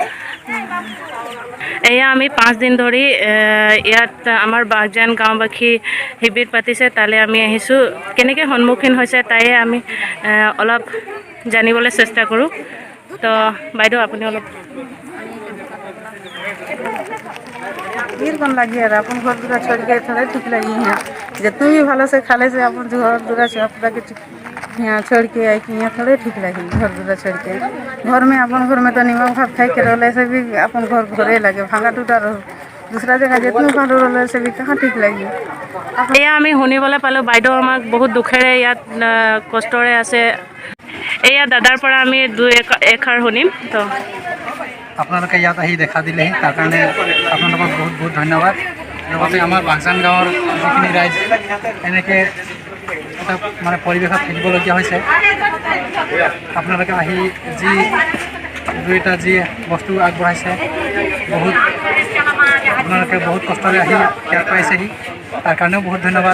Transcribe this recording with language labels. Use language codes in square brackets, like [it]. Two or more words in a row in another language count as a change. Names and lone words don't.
[as] এয়া আমি 5 দিন ধৰি ইয়াত আমাৰ বাগজান গাঁওবাসী শিবিৰ পাতিছে, তালৈ আমি আহিছোঁ। কেনেকৈ সন্মুখীন হৈছে তাই আমি অলপ জানিবলৈ চেষ্টা কৰোঁ। তো বাইদেউ আপুনি অলপ [sck] वीर कौन लगी यार, अपन घर दूरा छोड़ के थोड़ा ठीक लगी है। जितने भी भलो से खाले से अपन घर दूरा छोड़ के यहाँ छोड़ के आई कि यहाँ थोड़े ठीक लगी। घर दूरा छोड़ के घर में अपन घर में तो निमक भात खाई के रहले से भी अपन घर घरे लगे, भांगा टूटा रहो। दूसरा जगह जितने भालो रहले से भी कहाँ ठीक लगी। [as] এয়া আমি শুনিবলৈ পালোঁ বাইদেউ আমাক বহুত দুখেৰে ইয়াত কষ্টৰে আছে। এয়া দাদাৰ পৰা আমি দুই এষাৰ শুনিম। তো আপোনালোকে ইয়াত আহি দেখা দিলেহি, তাৰ কাৰণে আপোনালোকক বহুত বহুত ধন্যবাদ। লগতে আমাৰ বাগজান গাঁৱৰ যিখিনি ৰাইজ এনেকৈ এটা মানে পৰিৱেশত থাকিবলগীয়া হৈছে, আপোনালোকে আহি যি দুই এটা যি বস্তু আগবঢ়াইছে, বহুত আপোনালোকে বহুত কষ্টৰে আহি ইয়াত পাইছেহি, তাৰ কাৰণেও বহুত ধন্যবাদ।